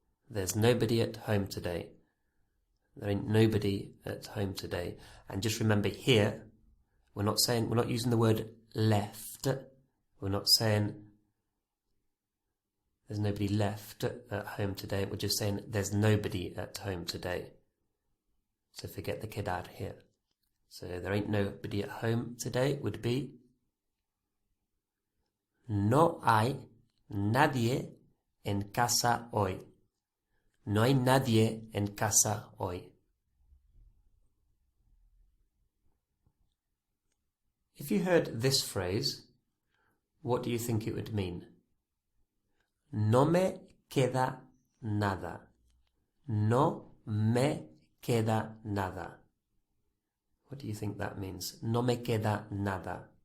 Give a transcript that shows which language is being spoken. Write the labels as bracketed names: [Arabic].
[English] There's nobody at home today. There ain't nobody at home today. And just remember here, we're not using the word left. We're not saying there's nobody left at home today. We're just saying there's nobody at home today. So forget the quedar here. So there ain't nobody at home today would be [Spanish] no hay nadie en casa hoy. No hay nadie en casa hoy. [English] If you heard this phrase, what do you think it would mean? [Spanish] No me queda nada. No me queda nada. [English] What do you think that means? [Spanish] No me queda nada.